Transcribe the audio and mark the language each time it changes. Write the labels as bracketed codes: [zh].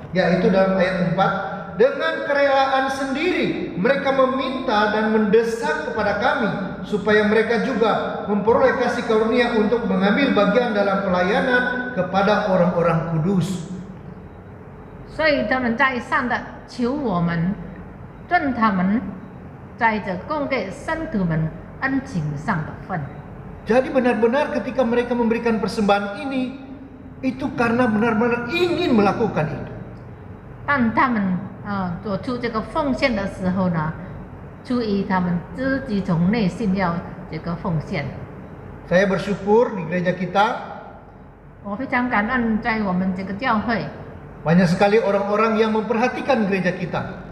[id] Yaitu dalam ayat 4, dengan kerelaan sendiri mereka meminta dan mendesak kepada kami supaya mereka juga memperoleh kasih karunia untuk mengambil bagian dalam pelayanan kepada orang-orang kudus. [zh] 所以他们在上的求我们，准他们在这供给圣徒们恩情上的份。 [id] Jadi benar-benar ketika mereka memberikan persembahan ini, itu karena benar-benar ingin melakukan itu. [zh] 当他们做出这个奉献的时候呢，出于他们自己从内心要这个奉献。 [id] Saya bersyukur di gereja kita [zh] 我非常感恩在我们这个教会， [id] banyak sekali orang-orang yang memperhatikan gereja kita.